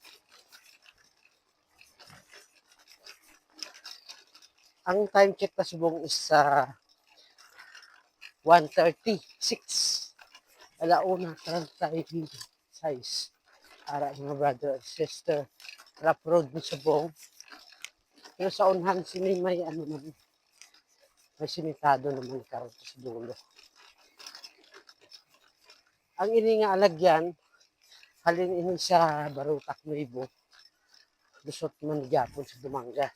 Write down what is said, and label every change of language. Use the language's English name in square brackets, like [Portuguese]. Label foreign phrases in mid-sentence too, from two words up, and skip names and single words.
[Hiligaynon] Ang [English] time check [Hiligaynon] na subong is 1:36. Alauna, 36. Para mga [English] brother and sister. [Hiligaynon] Rap road mo subong. Pero sa unhan sini may ano naman. May simitado naman karon sa dulo. Ang ini nga alagyan, halin ini sa Barutak Nuevo. Lusot man gyapon sa Dumangas.